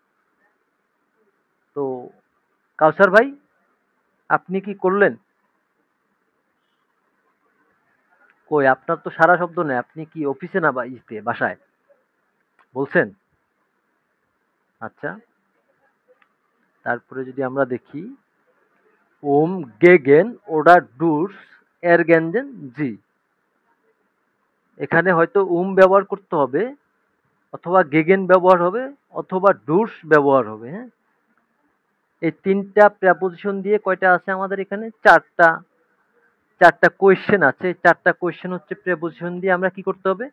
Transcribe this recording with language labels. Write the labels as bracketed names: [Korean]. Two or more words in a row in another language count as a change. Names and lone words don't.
[Bangla] তো কাউসার ভাই আপনি কি করলেন? কই আপনার তো সারা শব্দ নেই। আপনি কি অফিসে না বা বাসায়? বলছেন? আচ্ছা। তারপরে যদি আমরা দেখি [German] gegen oder durch ergänzen sie, [Bangla] এখানে হয়তো ব্যবহার করতে হবে, অথবা গেগেন ব্যবহার হবে, অথবা ডুস ব্যবহার হবে। হ্যাঁ, এই তিনটা প্রেপোজিশন দিয়ে কয়টা আছে আমাদের এখানে? চারটা কোয়েশ্চেন আছে। চারটা কোয়েশ্চেন হচ্ছে প্রেপোজিশন দিয়ে আমরা কি করতে হবে?